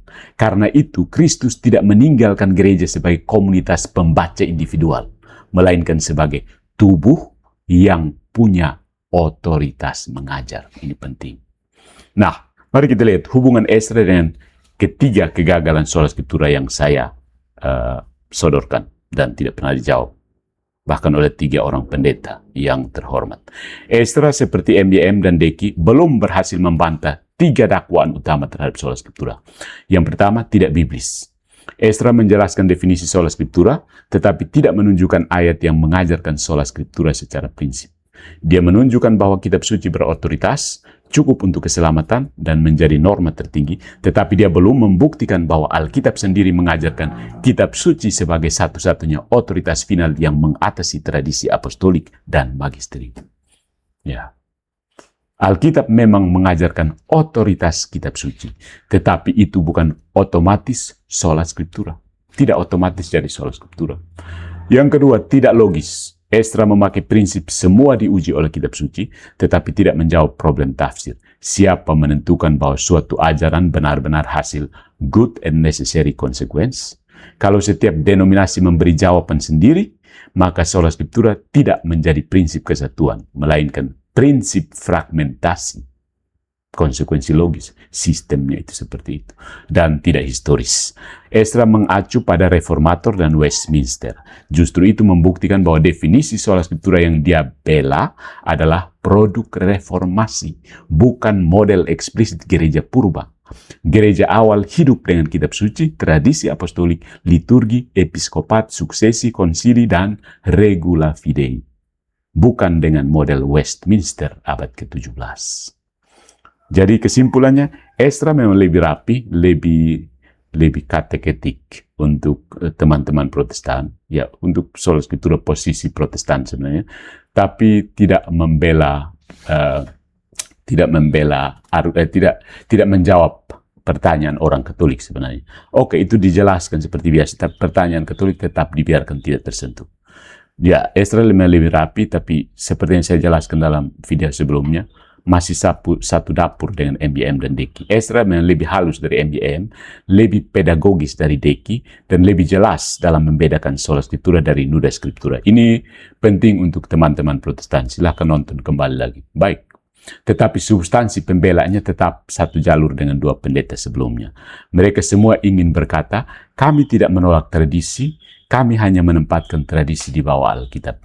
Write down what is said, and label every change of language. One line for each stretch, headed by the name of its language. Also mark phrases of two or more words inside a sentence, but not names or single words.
Indonesian: Karena itu, Kristus tidak meninggalkan gereja sebagai komunitas pembaca individual, melainkan sebagai tubuh yang punya otoritas mengajar. Ini penting. Nah, mari kita lihat hubungan Ezra dengan ketiga kegagalan
Latin: sola scriptura
Indonesian: yang saya sodorkan dan tidak pernah dijawab. Bahkan oleh 3 orang pendeta yang terhormat. Ezra seperti MYM dan Deki belum berhasil membantah 3 dakwaan utama terhadap
Latin: sola scriptura.
Indonesian: Yang pertama, tidak biblis. Ezra menjelaskan definisi
Latin: sola scriptura,
Indonesian: tetapi tidak menunjukkan ayat yang mengajarkan
Latin: sola scriptura
Indonesian: secara prinsip. Dia menunjukkan bahwa kitab suci berotoritas, cukup untuk keselamatan, dan menjadi norma tertinggi, tetapi dia belum membuktikan bahwa Alkitab sendiri mengajarkan kitab suci sebagai satu-satunya otoritas final yang mengatasi tradisi apostolik dan magisterium. Ya. Alkitab memang mengajarkan otoritas kitab suci, tetapi itu bukan otomatis
Latin: sola scriptura.
Indonesian: Tidak otomatis jadi
Latin: sola scriptura.
Indonesian: Yang kedua, tidak logis. Ezra memakai prinsip semua diuji oleh kitab suci, tetapi tidak menjawab problem tafsir. Siapa menentukan bahwa suatu ajaran benar-benar hasil
English: good and necessary consequence?
Indonesian: Kalau setiap denominasi memberi jawaban sendiri, maka
Latin: sola scriptura
Indonesian: tidak menjadi prinsip kesatuan, melainkan prinsip fragmentasi. Konsekuensi logis, sistemnya itu seperti itu. Dan tidak historis. Ezra mengacu pada Reformator dan Westminster. Justru itu membuktikan bahwa definisi
Latin: sola scriptura
Indonesian: yang dia bela adalah produk reformasi, bukan model eksplisit gereja purba. Gereja awal hidup dengan kitab suci, tradisi apostolik, liturgi, episkopat, suksesi, konsili, dan
Latin: regula fidei.
Indonesian: bukan dengan model Westminster abad ke-17. Jadi kesimpulannya, Ezra memang lebih rapi, lebih kateketik untuk teman-teman Protestan, ya untuk
Latin: sola scriptura
Indonesian: posisi Protestan sebenarnya, tapi tidak menjawab pertanyaan orang Katolik sebenarnya. Oke, itu dijelaskan seperti biasa, tapi pertanyaan Katolik tetap dibiarkan tidak tersentuh. Ya, Ezra lebih rapi, tapi seperti yang saya jelaskan dalam video sebelumnya, masih satu dapur dengan MBM dan Deki. Ezra memang lebih halus dari MBM, lebih pedagogis dari Deki, dan lebih jelas dalam membedakan
Latin: sola scriptura
Indonesian: dari
Latin: nuda scriptura.
Indonesian: Ini penting untuk teman-teman Protestan. Silahkan nonton kembali lagi. Baik. Tetapi substansi pembelaannya tetap satu jalur dengan dua pendeta sebelumnya. Mereka semua ingin berkata, kami tidak menolak tradisi, kami hanya menempatkan tradisi di bawah Alkitab.